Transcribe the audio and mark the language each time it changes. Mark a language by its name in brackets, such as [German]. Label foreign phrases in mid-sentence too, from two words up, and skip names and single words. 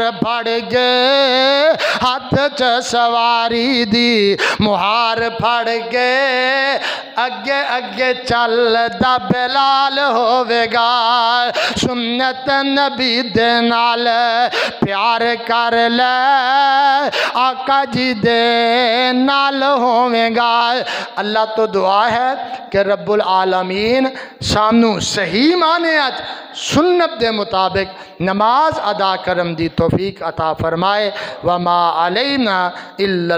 [Punjabi] پھڑ گئے ہاتھ چ سواری دی مہار پھڑ کے اگے اگے چلدا بلال ہووےگا سنت نبی دے نال پیار کر لے آقا جی دے نال ہووےگا اللہ تو دعا ہے کہ رب العالمین سانوں صحیح معنے سنت دے مطابق نماز ادا کرم دی توفیق عطا فرمائے [Arabic] وما علينا إلا